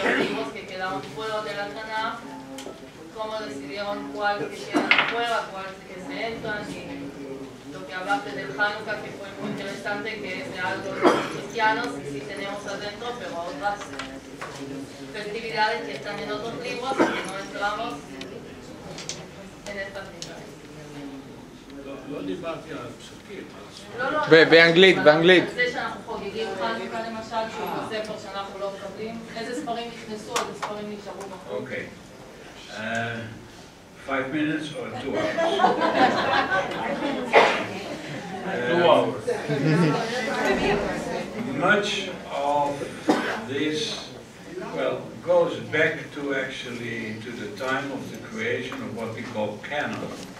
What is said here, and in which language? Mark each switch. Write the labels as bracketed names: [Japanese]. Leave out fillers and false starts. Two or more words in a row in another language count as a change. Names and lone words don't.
[Spanish] los libros que quedaron fuera de la Tanaj, cómo decidieron cuál que quedan fuera, cuál que se entran, y lo que hablaste del Hanukkah, que fue muy interesante, que es de algo de los cristianos, y sí tenemos adentro, pero otras festividades que están en otros libros y que no entramos en estas libros. [Hebrew] לא דיברתי על הפסוקים. באנגלית, באנגלית. זה שאנחנו חוגגים חנוכה למשל, שהוא ספר שאנחנו לא מקבלים, איזה ספרים נכנסו, איזה ספרים נשארו בחוץ? [English] Okay. 5 minutes or 2 hours? 2 hours. Much of this, well, goes back to actually to the time of the creation of what we call canon.